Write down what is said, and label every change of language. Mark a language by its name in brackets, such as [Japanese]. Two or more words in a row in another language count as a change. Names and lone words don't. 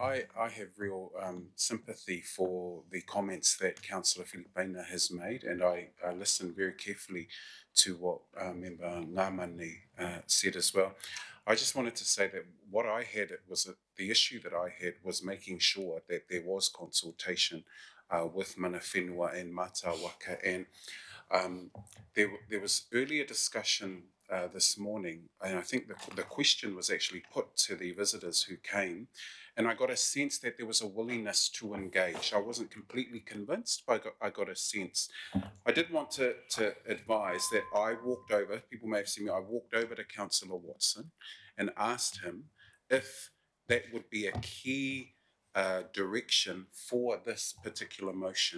[English] I have real sympathy for the comments that Councillor Filipina has made, and I listened very carefully to what Member Ngamani said as well. I just wanted to say that what I had was the issue that I had was making sure that there was consultation with [Māori] mana whenua [English] and [Māori] mata waka, [English] and there was earlier discussion this morning, and I think the question was actually put to the visitors who came, and I got a sense that there was a willingness to engage. I wasn't completely convinced, but I got a sense. I did want to advise that I walked over, people may have seen me, I walked over to Councillor Watson and asked him if that would be a key direction for this particular motion.